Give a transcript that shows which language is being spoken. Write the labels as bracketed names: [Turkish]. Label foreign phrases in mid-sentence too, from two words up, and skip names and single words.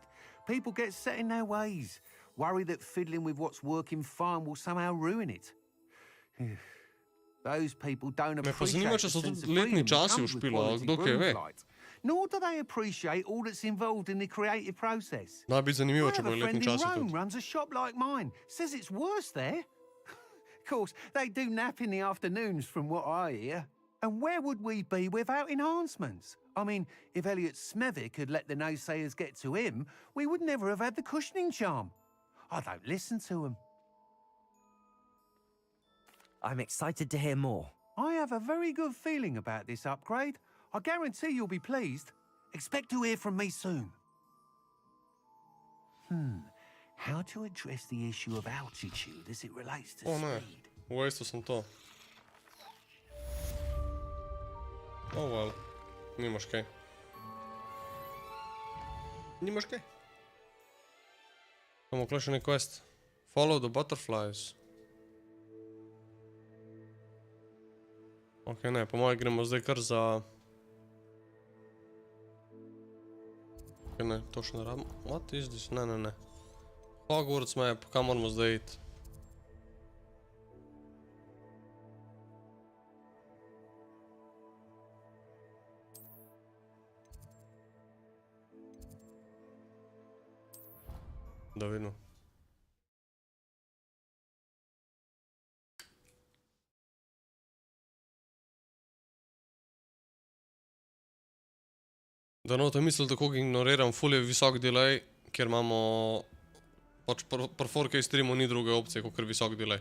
[English] People get set in their ways, worry that fiddling with what's working fine will somehow ruin it. Those people don't appreciate the sense of freedom that comes with quality broom flight. Nor do they appreciate all that's involved in the creative process. [Slovenian] Da bi zanimivo, če [English] I have [Slovenian] bojo [English] a [Slovenian] letni [English] friend in [Slovenian] časi [English] Rome [Slovenian] tudi. [English] runs a shop like mine. Says it's worse there. Of course, they do nap in the afternoons from what I hear. And where would we be without enhancements? I mean, if Elliot Smethwick had let the naysayers get to him, we would never have had the cushioning charm. I don't listen to them. I'm excited to hear more. I have a very good feeling about this upgrade. I guarantee you'll be pleased. Expect to hear from me soon. How to address the issue of altitude as it relates to [Slovenian] O ne, [English] speed? [Slovenian] wastel sem to. [English] Oh well, [Slovenian] nimaš kaj. Nimaš kaj. Imamo kle še nek quest. [English] Follow the butterflies. [Slovenian] Ok, ne, po mojem gremo zdaj kar za... Ok, ne, to še ne rabimo. [English] What is this? Ne. Hogwarts map, [Slovenian] kam moramo zdaj iti? Da vidimo. Da noto mislil, tako ignoriram, ful je visok delay, ker imamo pač pri 4K streamu ni druge opcije, kot visok delay.